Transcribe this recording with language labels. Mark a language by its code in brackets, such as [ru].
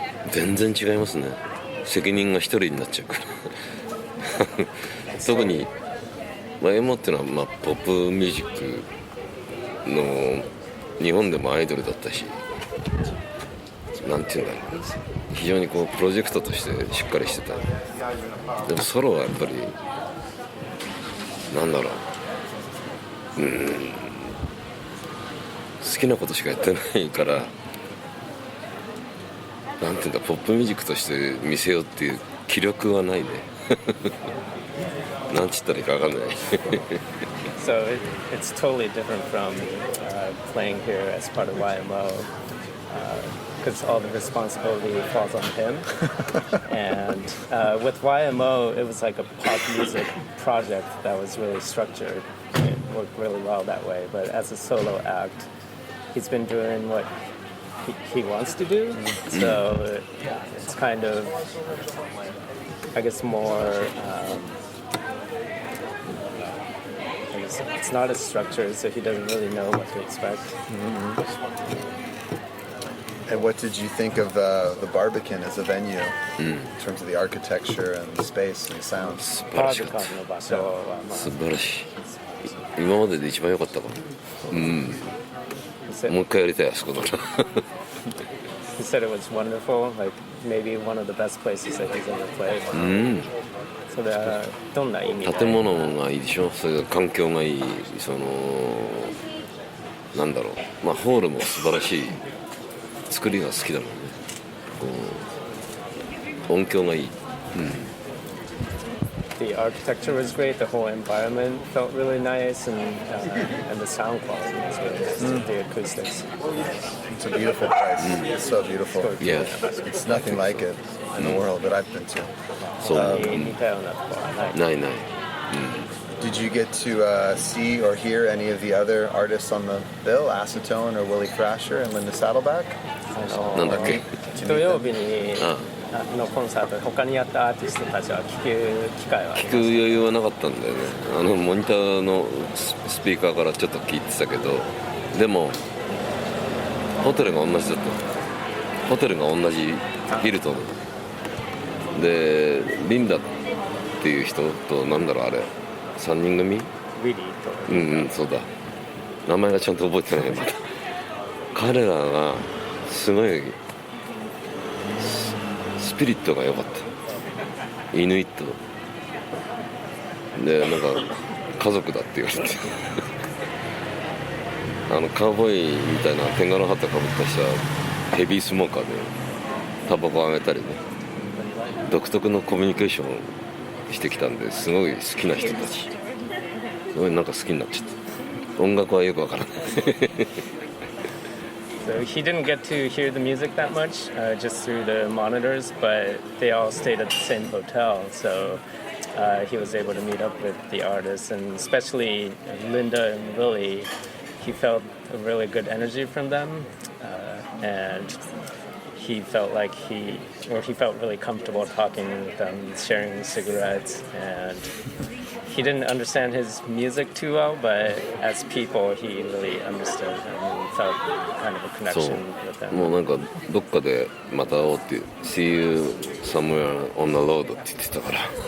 [ja] 全然違いますね責任が一人になっちゃうから特に YMO っていうのは、まあ、ポップミュージックの日本でもアイドルだったしなんていうんだろう非常にこうプロジェクトとしてしっかりしてたでもソロはやっぱりなんだろう好きなことしかやってないからなんていうんだポップミュージックとして見せようっていう気力はないねなんつったらいいか分かんない [en] So it's totally different from playing here as part of YMO because all the responsibility falls on him. And with YMO, it was like a pop music project that was really structured. It worked really well that way. But as a solo act, he's been doing what he wants to do. So it's kind of, I guess, more... It's not as structured, so he doesn't really know what to expect. And what did you think of the Barbican as a venue in terms of the architecture and the space and the sound? [ja] 素晴らしかったバービカンの場所は、素晴らしい今までで一番良かったかももう一回やりたいあそこだな [en] He said it was wonderful, like maybe one of the best places that he's ever played. [ja] それはどんな意味で建物がいいでしょそれから環境がいいそのなんだろうまあホールも素晴らしい作りが好きだもんねこう音響がいい、 [en] The architecture was great, the whole environment felt really nice, and the sound quality was really nice, the acoustics. It's a beautiful place. It's so beautiful. Yeah. It's nothing like it in the world that I've been to. [ja] そう似たようなところはない。ないない [en] Did you get to see or hear any of the other artists on the bill, Acetone or Willie Thrasher and Linda Saddleback? [ja] なんだっけ土曜日にのコンサート他にやったアーティストたちは聞く機会はあり聞くます余裕はなかったんだよねモニターのスピーカーからちょっと聞いてたけどでもホテルが同じだったホテルが同じヒルトンでリンダっていう人となんだろうあれ3人組ウィリーとそうだ名前がちゃんと覚えてないまだ彼らがすごいスピリットが良かったイヌイットでなんか家族だって言われてカウボーイみたいな天下のハットかぶった人はヘビースモーカーでタバコをあげたりね独特のコミュニケーションをしてきたんですごい好きな人たちすごいなんか好きになっちゃった音楽はよくわからない [en] So he didn't get to hear the music that much, just through the monitors, but they all stayed at the same hotel, so he was able to meet up with the artists, and especially Linda and Willie, he felt a really good energy from them, and he felt like he felt really comfortable talking with them, sharing cigarettes, and he didn't understand his music too well, but as people, he really understood and felt kind of a [ja] そう [en] connection with them. [ja] もうなんかどっかでまた会おうって [en] See you somewhere on the road [ja] って言ってたから